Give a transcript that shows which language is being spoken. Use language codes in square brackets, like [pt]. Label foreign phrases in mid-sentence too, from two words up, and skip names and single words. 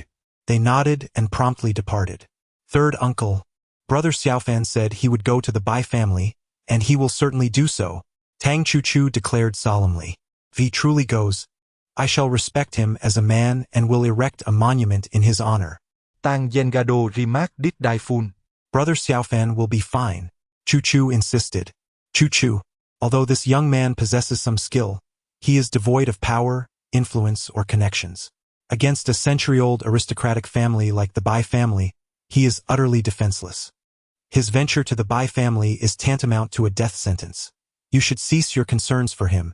[en] They nodded and promptly departed. Third uncle, Brother Xiaofan said he would go to the Bai family, and he will certainly do so. Tang Chu-Chu declared solemnly. If he truly goes, I shall respect him as a man and will erect a monument in his honor. Tang Yengado Rimak Dit Daifun. Brother Xiaofan will be fine, Chu-Chu insisted. Chu-Chu, although this young man possesses some skill, he is devoid of power, influence, or connections. Against a century-old aristocratic family like the Bai family, he is utterly defenseless. His venture to the Bai family is tantamount to a death sentence. You should cease your concerns for him.